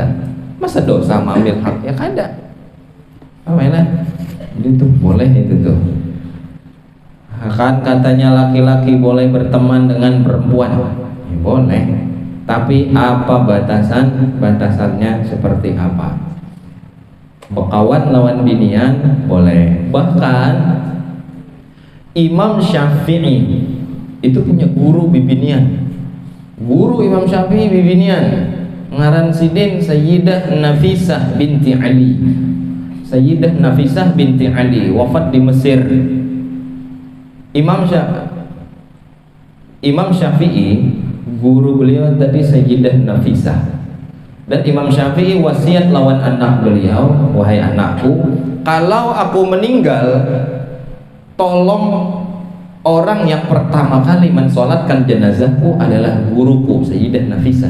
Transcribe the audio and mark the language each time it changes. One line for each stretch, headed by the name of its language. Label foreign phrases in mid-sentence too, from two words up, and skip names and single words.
Indonesian: Masa dosa mengambil hak ya kada? Apa ya? Itu boleh itu tuh. Kan katanya laki-laki boleh berteman dengan perempuan, ya, boleh. Tapi apa batasannya seperti apa?
Banjar: Bekawan lawan binian boleh.
Indonesian: Bahkan Imam Syafi'i itu punya guru bibinian. Guru Imam Syafi'i bibinian,
Banjar: ngaran sidin
Indonesian: Sayyidah Nafisah binti Ali. Sayyidah Nafisah binti Ali wafat di Mesir. Imam Syafi'i guru beliau tadi Sayyidah Nafisah. Dan Imam Syafi'i wasiat lawan anak beliau, wahai anakku, kalau aku meninggal, tolong orang yang pertama kali mensolatkan jenazahku adalah guruku Sayyidah Nafisah.